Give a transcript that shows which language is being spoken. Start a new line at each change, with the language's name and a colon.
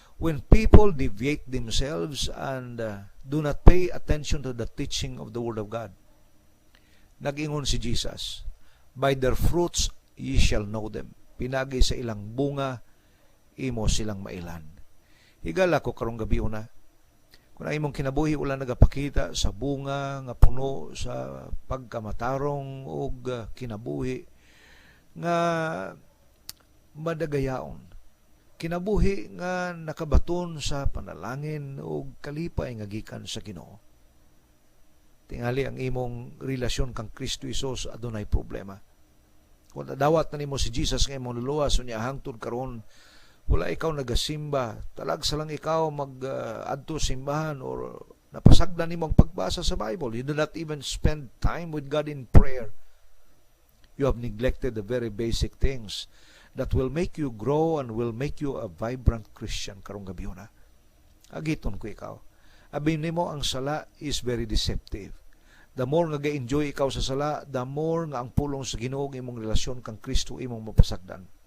English: When people deviate themselves and do not pay attention to the teaching of the Word of God,
Cebuano: nag-ingon si Jesus,
English: by their fruits ye shall know them.
Cebuano: Pinagi sa ilang bunga, imo silang mailan. Higala ko karong gabi una, kung ang imong kinabuhi wala nagapakita sa bunga nga puno sa pagkamatarong o kinabuhi nga madagayaon, kinabuhi nga nakabaton sa panalangin o kalipay nga gikan sa Ginoo, tingali ang imong relasyon kang Kristo Hesus adunay problema. Kung dawat na nimo si Jesus nga imong luluwas unya hangtod karon wala ikaw nagasimba, talagsa lang ikaw mag-adto simbahan or napasagdan nimo ang pagbasa sa Bible,
English: you do not even spend time with God in prayer, you have neglected the very basic things that will make you grow and will make you a vibrant Christian
Cebuano: karong gabi na. Agiton ko ikaw. Abin nimo ang sala
English: is very deceptive.
Cebuano: The more nga ga-enjoy ikaw sa sala, the more nga ang pulong sa Ginoo imong relasyon kang Kristo imong mapasagdan.